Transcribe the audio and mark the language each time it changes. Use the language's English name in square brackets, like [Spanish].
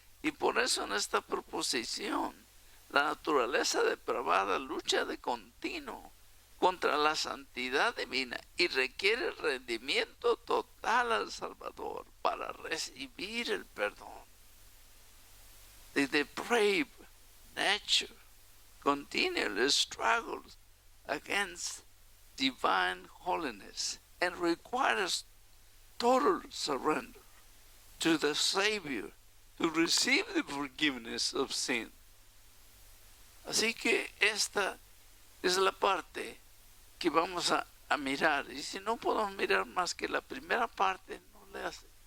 [Spanish] Y por eso en esta proposición, la naturaleza depravada lucha de continuo contra la santidad divina y requiere rendimiento total al Salvador para recibir el perdón. [English] The depraved nature continually struggles against divine holiness and requires total surrender to the Savior to receive the forgiveness of sin. [Spanish] Así que esta es la parte que vamos a mirar. Y si no podemos mirar más que la primera parte, no le hace.